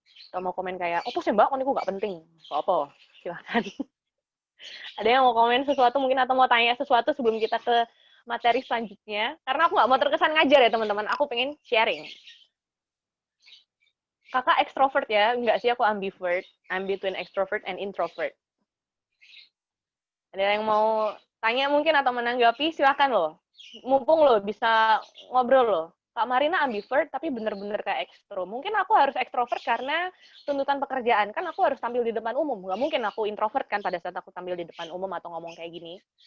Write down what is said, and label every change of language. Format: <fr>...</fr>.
<id>Atau mau komen kayak, "Apa sih Mbak, ini nggak penting." Apa? Silakan. Ada yang mau komen sesuatu mungkin atau mau tanya sesuatu sebelum kita ke materi selanjutnya? Karena aku nggak mau terkesan ngajar ya teman-teman. Aku pengen sharing. Kakak extrovert ya? Enggak sih, aku ambivert.</id> <en>I'm between extrovert and introvert.</en> <id>Ada yang mau tanya mungkin atau menanggapi? Silakan loh. Mumpung loh bisa ngobrol loh. Kak Marina ambivert tapi bener-bener kayak ekstro. Mungkin aku harus ekstrovert karena tuntutan pekerjaan. Kan aku harus tampil di depan umum. Nggak mungkin aku introvert kan pada saat aku tampil di depan umum atau ngomong kayak gini.</id>